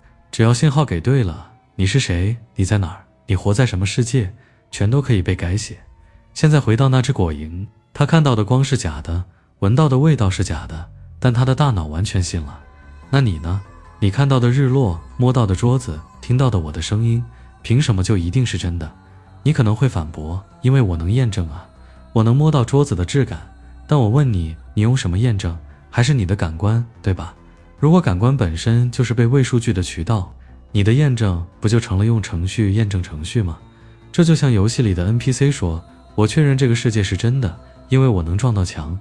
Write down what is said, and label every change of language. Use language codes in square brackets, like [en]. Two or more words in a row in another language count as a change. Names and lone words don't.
[zh] 只要信號給對了，你是誰，你在哪兒，你活在什麼世界，全都可以被改寫。現在回到那只果蠅，他看到的光是假的，聞到的味道是假的，但他的大腦完全信了。那你呢？你看到的日落，摸到的桌子，聽到的我的聲音，憑什麼就一定是真的？你可能會反駁，因為我能驗證啊，我能摸到桌子的質感。但我問你，你用什麼驗證？還是你的感官，對吧？如果感官本身就是被餵數據的渠道，你的驗證不就成了用程序驗證程序嗎？這就像遊戲裡的 NPC 說，我確認這個世界是真的，因為我能撞到牆。